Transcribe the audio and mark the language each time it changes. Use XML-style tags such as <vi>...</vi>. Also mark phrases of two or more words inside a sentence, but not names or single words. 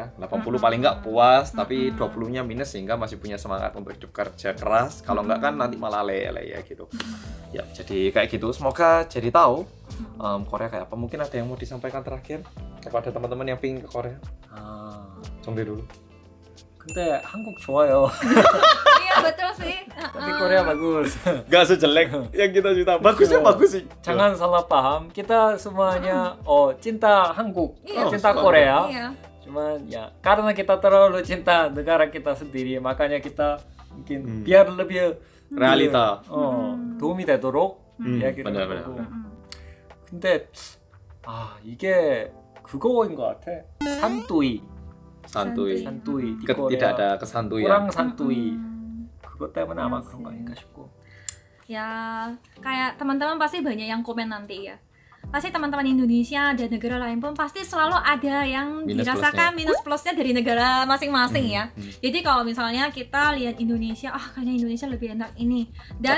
<id>80 paling nggak puas, tapi 20-nya minus sehingga masih punya semangat untuk hidup kerja keras. Kalau nggak kan nanti malah lele ya gitu. Ya, jadi kayak gitu. Semoga jadi tahu Korea kayak apa. Mungkin ada yang mau disampaikan terakhir kepada teman-teman yang pengen ke Korea? Jongde dulu.</id> <ko>근데 한국 좋아요.</ko> <id>Iya betul sih. tapi Korea bagus. Gak sejelek yang kita cerita. Bagusnya bagus sih. Jangan salah paham. Kita semuanya cinta 한국, Iya. cinta Korea. Iya. Cuman ya karena kita terlalu cinta negara kita sendiri, makanya kita mungkin biar lebih Realita.</id> <ko>도움이 되도록</ko> <id>benar,</id> <ko>이야기를</ko> <id>benar.</id> <ko>하고. 근데 이게 그거인 것 같아. 산뚜이</ko> <id>Santuy. di Korea. Tidak ada kesantuyan. kurang santuy.</id> <ko>그것 때문에 아마 그런 거 아닌가 싶고.</ko> <id>Ya, kayak teman-teman pasti banyak yang komen nanti ya. Pasti teman-teman Indonesia dan negara lain pun pasti selalu ada yang Minus dirasakan minus plusnya dari negara masing-masing ya. Hmm. Jadi kalau misalnya kita lihat Indonesia, kayaknya Indonesia lebih enak ini. Dan</id>